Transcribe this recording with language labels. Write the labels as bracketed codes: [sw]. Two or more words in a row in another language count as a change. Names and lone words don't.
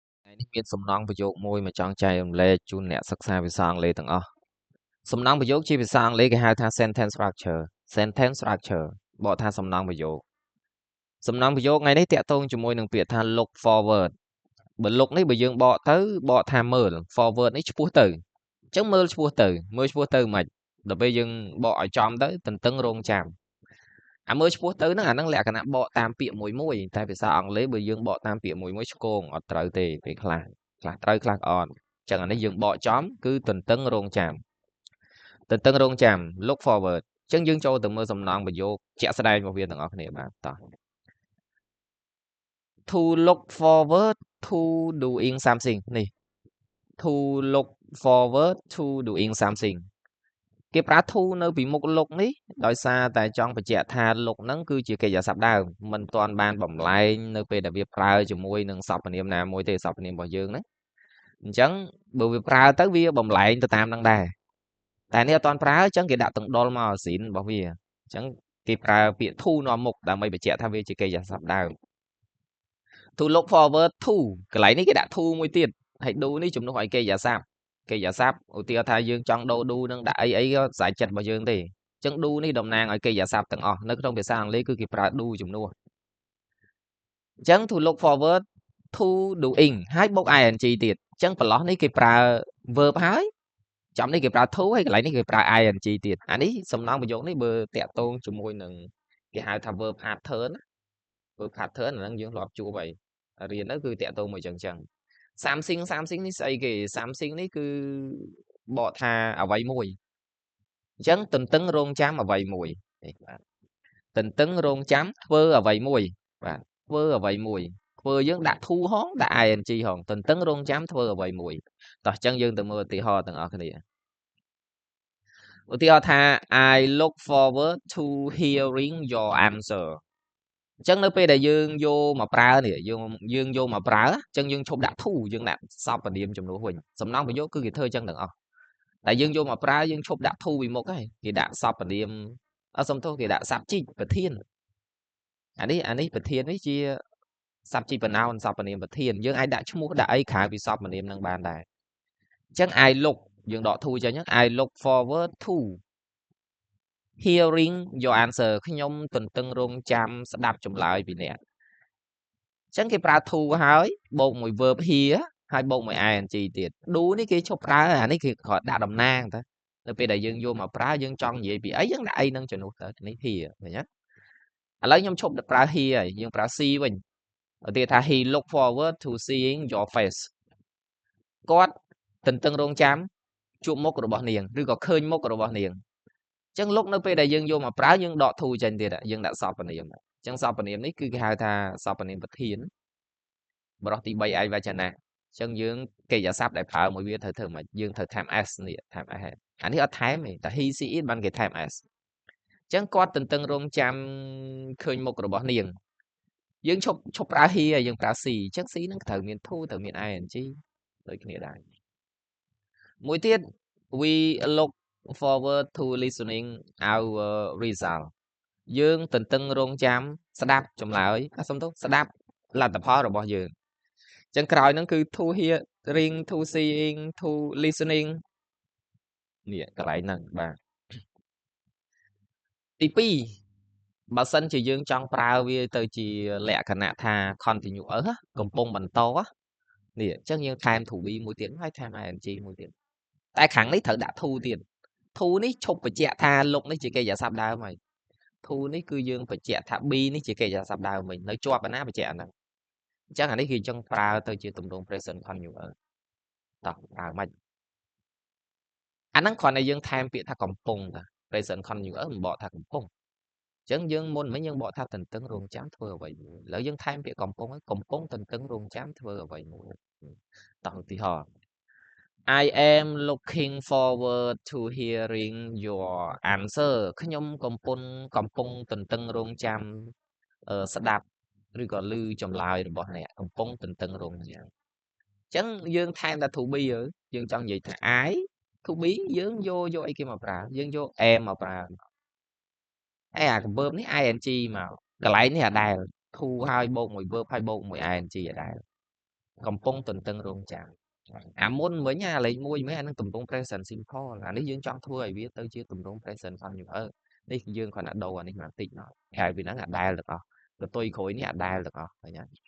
[km] នេះមានសំណង់ប្រយោគមួយមកចង់ចែករំលែកជូនអ្នកសិក្សាភាសាអង់គ្លេសទាំងអស់សំណង់ប្រយោគជាភាសាអង់គ្លេសគេហៅថា [en] sentence structure [km] បកថាសំណង់ប្រយោគ ថ្ងៃនេះតាក់ទងជាមួយនឹងពាក្យថា [en] look forward [km] បើ look នេះបើយើងបកទៅបកថាមើល forward នេះឆ្ពោះទៅអញ្ចឹង មើលឆ្ពោះទៅមិនដល់ពេលយើងបកឲ្យចំទៅទន្ទឹងរង់ចាំអាមើលឆ្ពោះទៅហ្នឹងអាហ្នឹងលក្ខណៈបកតាមពាក្យមួយតែភាសាអង់គ្លេសបើយើងបកតាមពាក្យមួយឆ្គងអត់ត្រូវទេពេលខ្លះត្រូវខ្លះក៏អត់អញ្ចឹងអានេះយើងបកចំគឺទន្ទឹងរង់ចាំ [en] look forward [km] អញ្ចឹងយើងចូលទៅមើលសំណង់ប្រយោគជាក់ស្ដែងរបស់វាទាំងអស់គ្នាបាទតោះ [en] to look forward to doing something [km] នេះ [en] to look forward to doing something [km] គេប្រើ to នៅពីមុខ look នេះដោយសារតែចង់បញ្ជាក់ថា look ហ្នឹងគឺជាកិរិយាសព្ទដើមមិនទាន់បានបំលែងនៅពេលដែលវាប្រើជាមួយនឹងសព្វនាមណាមួយទេសព្វនាមរបស់យើងណាអញ្ចឹងបើវាប្រើទៅវាបំលែ ងទៅតាមហ្នឹងដែរតែនេះអត់ទាន់ប្រើអញ្ចឹងគេដាក់ទាំងដុលមកស៊ីនរបស់វាអញ្ចឹងគេប្រើពាក្យ to នាំមុខដើម្បីបញ្ជាក់ថាវាជាកិរិយាសព្ទដើម [en] to look forward to [km] កន្លែងនេះគេដាក់ to មួយទៀតហើយ do នេះជំនួសឲ្យកិរិយាស ព្ទឧទាហរណ៍ថាយើងចង់ដូរ do នឹងដាក់អីក៏ស្រេចចិត្តរបស់យើងទេអញ្ចឹង do នេះតំណាងឲ្យកិរិយាសព្ទទាំងអស់នៅក្នុងភាសាអង់គ្លេសគឺគេប្រើ do ជំនួស អញ្ចឹង [en] to look forward to doing [km] ហើយបូក ing ទៀតអញ្ចឹងប្រឡោះនេះគេប្រើ verb ហើយចំនេះគេប្រើ to ហើយកន្លែងនេះគេប្រើ ing ទៀត អានេះសំណង់ប្រយោគនេះបើតាក់ទងជាមួយនឹងគេហៅថា [en] verb pattern [km] អាហ្នឹងយើងធ្លាប់ជួបហើយរៀនទៅគឺតាក់ទងមួយចឹងsomething នេះស្អីគេ something នេះគឺបកថាអ្វីមួយអញ្ចឹងទន្ទឹងរង់ចាំអ្វីមួយនេះបាទទន្ទឹងរង់ចាំធ្វើអ្វីមួយបាទធ្វើអ្វីមួយធ្វើយើងដាក់ to ហងដាក់ ing ហងទន្ទឹងរង់ចាំធ្វើអ្វីមួយតោះអញ្ចឹងយើងទៅមើលឧទាហរណ៍ទាំងអស់គ្នា ឧទាហរណ៍ថា [en] I look forward to hearing your answer [km] អញ្ចឹងនៅពេលដែលយើងយកមកប្រើនេះយើងយកមកប្រើអញ្ចឹងយើងឈប់ដាក់ to យើងដាក់សព្វនាមជំនួសវិញសំណង់ប្រយោគគឺគេធ្វើអញ្ចឹងទាំងអស់តែយើងយកមកប្រើយើងឈប់ដាក់ to ពីមុខហើយគេដាក់សព្វនាមសុំទោសគេដាក់ subject ប្រធានអានេះប្រធាននេះជា [en] subject pronoun [km] សព្វនាមប្រធានយើងអាចដាក់ឈ្មោះ ដាក់អីក្រៅពីសព្វនាមនឹងបានដែរអញ្ចឹង [en] I look [km] យើងដក to ចេញ [en] I look forward to hearing your answer [km] ខ្ញុំទន្ទឹងរង់ចាំស្ដាប់ចម្លើយពីអ្នកអញ្ចឹងគេប្រើ to ហើយបូកមួយ [en] verb hear [km] ហើយបូកមួយ ing ទៀត do នេះគេឈប់ប្រើអានេះគេគ្រាន់ដាក់តំណាងទៅនៅពេលដែលយើង យកមកប្រើយើងចង់និយាយពីអីយើងដាក់អីនឹងជំនួសទៅនេះ hear ឃើញទេឥឡូវខ្ញុំឈប់ប្រើ hear ហើយយើងប្រើ see វិញឧទាហរណ៍ថា [en] he look forward to seeing your face [km] គាត់ទន្ទឹងរង់ចាំជួបមុខរបស់ នាងឬក៏ឃើញមុខរបស់នាងអញ្ចឹង look នៅពេលដែលយើងយកមកប្រើយើងដក to ចេញទៀតយើងដាក់សព្វនាមអញ្ចឹងសព្វនាមនេះគឺគេហៅថាសព្វនាមប្រ ធានបរិះទី3ឯកវចនៈអញ្ចឹងយើងកិរិយាសព្ទដែលប្រើមួយវាត្រូវធ្វើមិនយើងត្រូវថែម s នេះថែម s អានេះអ ត់ថែមទេតែ [en] he see it [km] បានគេថែម s អញ្ចឹងគាត់ទន្ទឹងរង់ចាំឃើញមុខរបស់ នាងយើងឈប់ប្រើ he ហើយយើងប្រើ see អញ្ចឹង see នឹងត្រូវមាន to ត្រូវមាន ing ដូចគ្នាដែរមួយទៀត [en] we look forward to listening our result [km] យើងទន្ទឹងរង់ចាំស្ដាប់ចម្លើយសុំទោសស្ដាប់លទ្ធផលរបស់យើងអញ្ចឹងក្រោយហ្នឹងគឺ [en] to hearing to seeing to listening [km] នេះកន្លែងហ្នឹងបាទ ទី2បើសិនជាយើងចង់ប្រើវាទៅជាលក្ខណៈថា continuous កំពុងបន្តនេះអញ្ចឹងយើងថែម [en] to be [km] មួយទៀតហើយថែម ing មួយទៀតតែខាងនេះត្រូវដាក់ to ទៀត to នេះឈប់បញ្ជាក់ថា look នេះជាកិរិយាសព្ទដើមហើយ to នេះគឺយើងបញ្ជាក់ថា be នេះជាកិរិយាសព្ទដើមវិញ នៅជាប់ណាបញ្ជាក់អាហ្នឹងអញ្ចឹងអានេះគឺចង់ប្រើទៅជាទម្រង់ [en] present continuous [km] តោះប្រើមិនអាហ្នឹងគ្រាន់តែយើងថែមពាក្យថាកំពុងតា [en] present continuous [km] មិនបកថាកំពុងអញ្ចឹងយើងមុនមិញយើងបកថាទន្ទឹងរង់ចាំ ធ្វើអ្វីមួយឥឡូវយើងថែមពាក្យកំពុងហើយកំពុងទន្ទឹងរង់ចាំធ្វើអ្វីមួយតោះឧទាហរណ៍ [en] I am looking forward to hearing your answer [km] ខ្ញុំកំពុងទ ន្ទឹងរង់ចាំស្ដាប់ឬក៏ឮចម្លើយរបស់អ្នកកំពុងទន្ទឹងរង់ចាំអញ្ចឹងយើងថែមតែ [en] to be [km] យើងចង់និយាយថា [en] I to be [km] យើងយកអីគេមកប្រើយើងយក am មកប្រើហើយអា verb នេះ ing មកកន្លែងនេះអាដែល to ហើយបូកមួយ verb ហើយបូកមួយ ing អាដែលកំពុងទន្ទឹងរង់ចាំអាមុនមិញអាលេខ1មិញអានឹងទម្រង់ [en] present simple [km] អានេះយើងចង់ធ្វើឲ្យវាទៅជាទម្រង់ [en] present continuous [km] នេះយើងគ្រាន់តែដូរអានេះបន្តិចមកហើយពីហ្នឹងអាដែលទាំងអស់ទៅទុយក្រោយនេះអាដែលទាំងអស់ឃើញទេ